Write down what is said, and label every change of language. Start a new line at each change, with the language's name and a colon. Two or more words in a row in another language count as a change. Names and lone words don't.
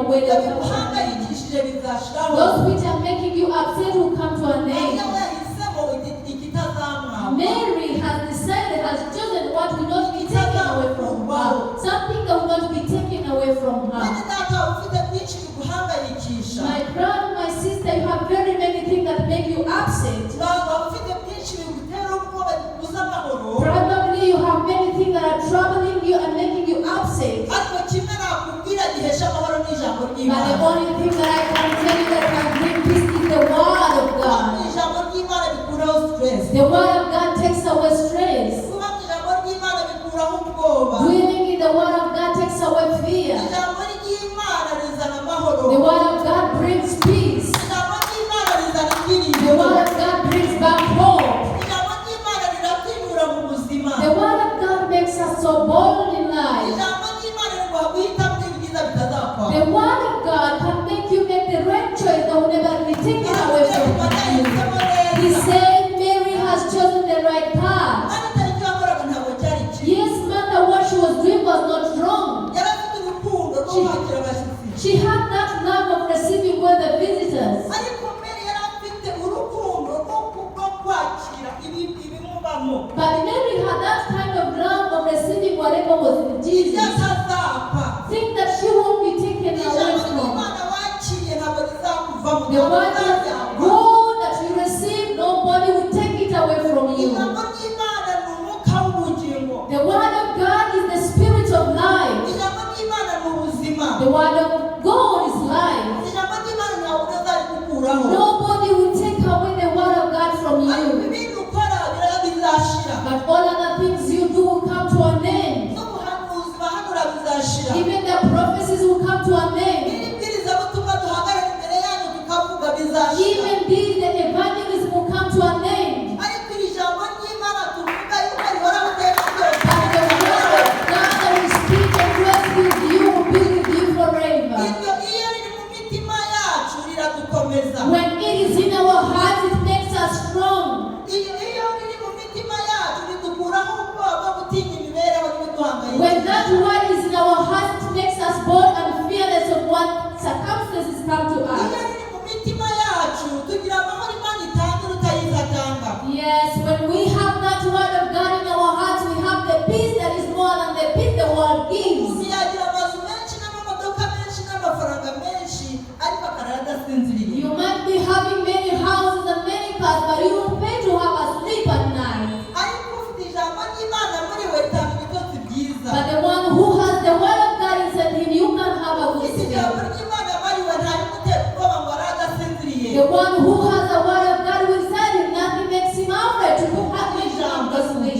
Kinyarwanda: ibyo
English: will come to an end.
Kinyarwanda: biguhangayikishije bizashiraho.
English: Those which are making you upset will come to an
Kinyarwanda: Mariya
English: end.
Kinyarwanda: we yahisemo ikitazamwaka.
English: Mary has decided, has chosen what will not be taken away from her. Something that will not be taken away from
Kinyarwanda: Mwene
English: her.
Kinyarwanda: data ufite byinshi biguhangayikisha.
English: My brother, my sister, you have very many things that make you upset.
Kinyarwanda: Waba ufite byinshi bigutera ubwoba bibuza amahoro.
English: Probably you have many things that are troubling you and making you upset.
Kinyarwanda: Ariko kimwe nakubwira gihesha amahoro n'ijambo
English: But the
Kinyarwanda: ry'Imana.
English: only thing that I can tell you that can bring peace is the word of God.
Kinyarwanda: Ijambo ry'Imana bikuraho stress.
English: The word of God takes away stress.
Kinyarwanda: Kuba mu ijambo ry'Imana bikuraho ubwoba.
English: Dwelling in the word of God takes away fear.
Kinyarwanda: Ijambo ry'Imana rizana amahoro.
English: The word of God brings peace.
Kinyarwanda: Ijambo ry'Imana rizana
English: The
Kinyarwanda: ibyiringiro.
English: word of God brings back hope.
Kinyarwanda: Ijambo ry'Imana riratinyura mu buzima.
English: The word of God makes us so bold in life.
Kinyarwanda: Ijambo ry'Imana riguha guhitamo ibyiza bitazapfa.
English: The word of God can make you make the right choice that will never be taken away from you. He said Mary has chosen the right path.
Kinyarwanda: Kandi itariki yakoraga ntabwo cyari kibi.
English: Yes, Martha, what she was doing was not wrong.
Kinyarwanda: Yari afite urukundo rwo kwakira abashyitsi.
English: She had that love of receiving well the visitors.
Kinyarwanda: Ariko Mary yari afite urukundo rwo kwakira ibimubamo.
English: But Mary had that kind of love of receiving whatever was in
Kinyarwanda: Ibyo
English: Jesus.
Kinyarwanda: atazapfa.
English: Think that she won't be taken away
Kinyarwanda: Ijambo
English: from.
Kinyarwanda: ry'Imana wakiriye ntabwo rizakuvamo.
English: The word of God that you receive, nobody will take it away from you.
Kinyarwanda: Ijambo ry'Imana ni umwuka w'ubugingo.
English: The word of God is the spirit of life.
Kinyarwanda: Ijambo ry'Imana ni ubuzima.
English: The word of God is life.
Kinyarwanda: Ijambo ry'Imana ntabwo rizarikukuraho.
English: Nobody will take away the word of God from
Kinyarwanda: Ariko
English: you.
Kinyarwanda: ibindi ukora biraba bizashira.
English: But all other things you do will come to an end.
Kinyarwanda: N'ubuhanuzi bahanura bizashira.
English: Even the prophecies will come to an end.
Kinyarwanda: N'ibibwirizabutumwa duhagarara imbere yanyu tukavuga bizashira.
English: Even these, the evangelism will come to an end.
Kinyarwanda: Ariko iri jambo ry'Imana tuvuga yuko rihoraho iteka ryose.
English: But the word of God that we speak and rest with you will be with you forever.
Kinyarwanda: Ibyo iyo riri mu mitima yacu riradukomeza.
English: When it is in our hearts, it makes us strong.
Kinyarwanda: Iyo riri mu mitima yacu ridukuraho ubwoba bwo gutinya imibereho n'ibiduhangayikisha.
English: When that word is in our hearts, it makes us bold and fearless of what circumstances come to
Kinyarwanda: Iyo
English: us.
Kinyarwanda: riri mu mitima yacu tugira amahoro Imana itanga urutayiza atanga.
English: Yes, when we have that word of God in our hearts, we have the peace that is more than the peace the world gives.
Kinyarwanda: Umuntu yagira amazu menshi n'amamodoka menshi n'amafaranga menshi ariko akarara adasinziriye.
English: You might be having many houses and many cars, but you don't pay to have a sleep at night.
Kinyarwanda: Ariko ufite ijambo ry'Imana muri we ritanga ibitotsi byiza.
English: But the one who has the word of God inside him, you can have a good
Kinyarwanda: Isi ijambo
English: sleep.
Kinyarwanda: ry'Imana muri we ntari gutera ubwoba ngo arara adasinziriye.
English: The one who has the word of God inside him, nothing makes him afraid to have his lamp asleep.